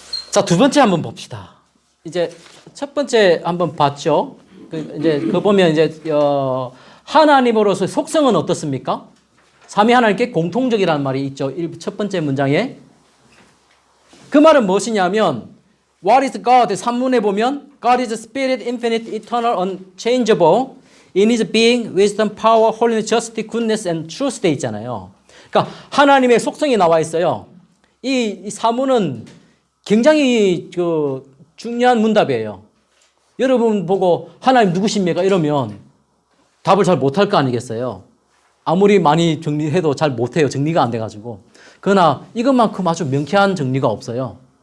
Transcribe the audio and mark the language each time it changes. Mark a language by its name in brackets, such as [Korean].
[Korean] 자, 두 번째 한번 봅시다. 이제 첫 번째 한번 봤죠. 그 보면 이제 하나님으로서 속성은 어떻습니까? 삼위 하나님께 공통적이라는 말이 있죠. 첫 번째 문장에. 그 말은 무엇이냐면 [English] What is God? [Korean] 산문에 보면 [English] God is spirit, infinite, eternal, unchangeable. In his being, wisdom, power, holiness, justice, goodness, and truth [Korean] 돼 있잖아요. 그러니까 하나님의 속성이 나와 있어요. 이 사문은 굉장히 중요한 문답이에요. 여러분 보고 하나님 누구십니까? 이러면 답을 잘 못할 거 아니겠어요? 아무리 많이 정리해도 잘 못해요. 정리가 안 돼가지고. 그러나 이것만큼 아주 명쾌한 정리가 없어요.